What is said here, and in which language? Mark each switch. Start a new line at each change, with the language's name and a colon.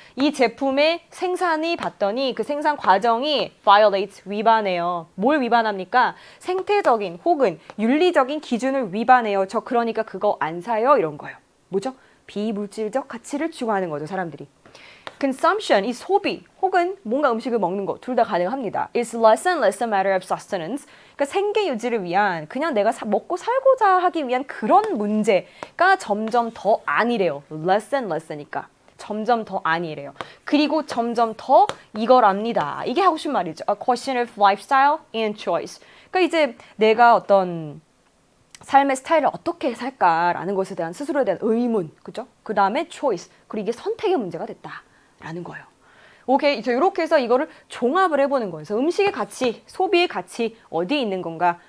Korean: 이 제품의 생산이 봤더니 그 생산 과정이 violate, 위반해요. 뭘 위반합니까? 생태적인 혹은 윤리적인 기준을 위반해요. 저 그러니까 그거 안 사요. 이런 거예요. 뭐죠? 비물질적 가치를 추구하는 거죠, 사람들이. Consumption, 이 소비 혹은 뭔가 음식을 먹는 거 둘 다 가능합니다.
English: It's less and less a matter of sustenance.
Korean: 그러니까 생계 유지를 위한 그냥 내가 먹고 살고자 하기 위한 그런 문제가 점점 더 아니래요.
English: Less and less니까.
Korean: 점점 더 아니래요. 그리고 점점 더 이거랍니다. 이게 하고 싶은 말이죠.
English: A question of lifestyle and choice.
Korean: 그러니까 이제 내가 어떤 삶의 스타일을 어떻게 살까라는 것에 대한 스스로에 대한 의문, 그죠? 그 다음에 choice, 그리고 이게 선택의 문제가 됐다라는 거예요. 오케이, 이렇게 해서 이거를 종합을 해보는 거예요. 그래서 음식의 가치, 소비의 가치 어디에 있는 건가?